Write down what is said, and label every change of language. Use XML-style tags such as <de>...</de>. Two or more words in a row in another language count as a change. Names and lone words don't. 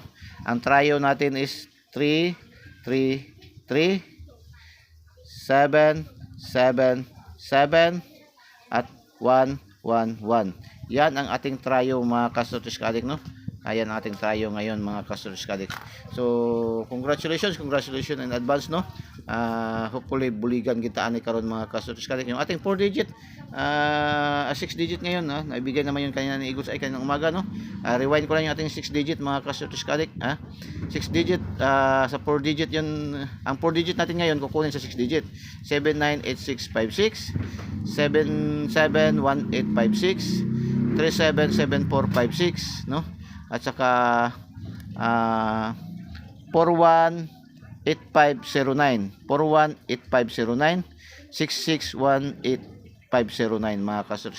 <tl>Ang trio natin is 3 3 3 7 7 7 at 1 1 1. Yan ang ating trio mga kasortis kadik, no? Ayan ang ating trio ngayon mga kasortis kadik. So congratulations in advance, no?</tl> <ceb>hopefully buligan kita ani karon mga ka-Sortis Kadek.</ceb> <tl>Yung ating 4 digit 6 digit ngayon, naibigay naman yun kanina ni Igos ay kaninang umaga, no. Rewind ko lang yung ating 6 digit mga ka-Sortis Kadek, 6 digit sa 4 digit yun. Ang 4 digit natin ngayon kukunin sa 6 digit 798656 771856 377456, no, at saka 418509 418509 6618509 mga ka-Sortis.</tl>